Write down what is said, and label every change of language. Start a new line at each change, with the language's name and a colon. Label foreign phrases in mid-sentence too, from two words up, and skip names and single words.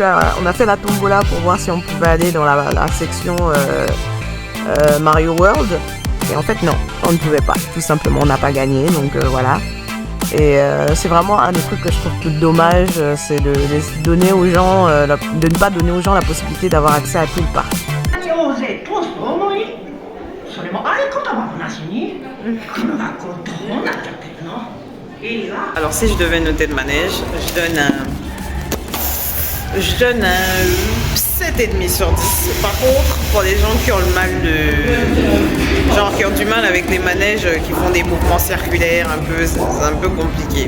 French: on a fait la tombola pour voir si on pouvait aller dans la section Mario World. Et en fait, non, on ne pouvait pas. Tout simplement, on n'a pas gagné, donc voilà. Et c'est vraiment un des trucs que je trouve plus dommage, c'est de donner aux gens, de ne pas donner aux gens la possibilité d'avoir accès à tout le parc.
Japanese: 大勢通すと思いそれも合言葉もなしにこの学校どうなっちゃってるのいいわ
French: Alors si je devais noter le manège, je donne un 7,5 sur 10. Par contre, pour les gens qui ont le mal qui ont du mal avec les manèges qui font des mouvements circulaires c'est un peu compliqué.